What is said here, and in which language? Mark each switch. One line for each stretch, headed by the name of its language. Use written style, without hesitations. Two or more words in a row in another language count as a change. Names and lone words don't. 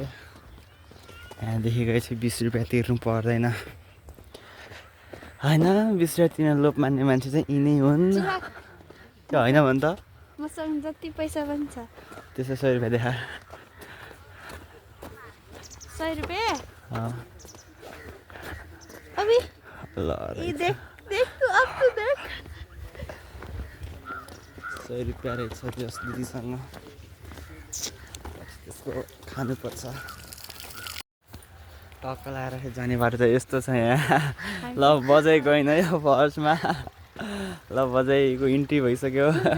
Nepali: यहाँदेखि गएपछि 20 रुपियाँ तिर्नु पर्दैन होइन। 20 रुपियाँ तिर्न लोभ मान्ने मान्छे चाहिँ यिनै हुन्। त्यो होइन भन् त, मसँग जति पैसा पनि छ। त्यसो 100 रुपियाँ देखा। 100 रुपियाँ?
Hindi: अभी
Nepali: ल
Hindi: ये देख देख तू अब तू देख।
Nepali: 100 रुपियाँ रहेछ त्यस दिदीसँग, त्यसको खानुपर्छ। टक्क लाएर जाने बाटो त यस्तो छ यहाँ। ल बजाइ गएन यो फर्स्टमा। ल बजाइको इन्ट्री भइसक्यो।